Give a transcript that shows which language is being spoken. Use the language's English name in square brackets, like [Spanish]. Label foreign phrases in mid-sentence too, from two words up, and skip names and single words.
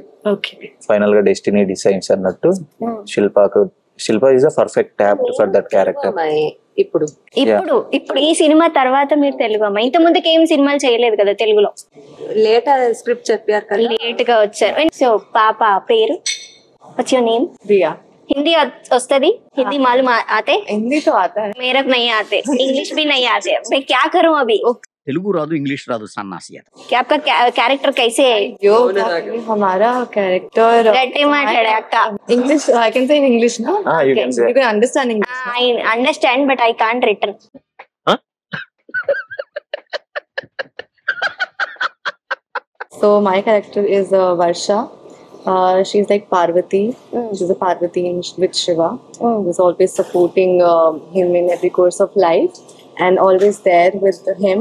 [English] final ga destiny designs annattu Shilpa is a perfect apt for that character. [Telugu] ఇప్పుడు ఈ సినిమా తర్వాత మీరు తెలుగు అమ్మాయి, ఇంత ముందుకు ఏం సినిమాలు చేయలేదు కదా తెలుగులో? [English] late script [Telugu] చెప్పారు కదా, లేట్ గా వచ్చారు. సో పాప పేరు? [English] What's your name? [Hindi] प्रिया. [Telugu] హిందీ వస్తది? [Hindi] हिंदी मालूम आते? हिंदी तो आता है, मेरे को नहीं आते, इंग्लिश भी नहीं आते. मैं क्या करूं अभी? [Telugu] తెలుగు రాదు, ఇంగ్లీష్ రాదు, సన్నాసి. [Hindi] क्या आपका कैरेक्टर कैसे है? जो हमारा कैरेक्टर [Telugu] गट्टी माట్లాడే అక్క. [English] इंग्लिश I can say in English now. You can say. You can understand English. I understand but I can't written. So my character is Varsha. She's like Parvati. She's a Parvati with Shiva. Who's always supporting him in every course of life and always there with him.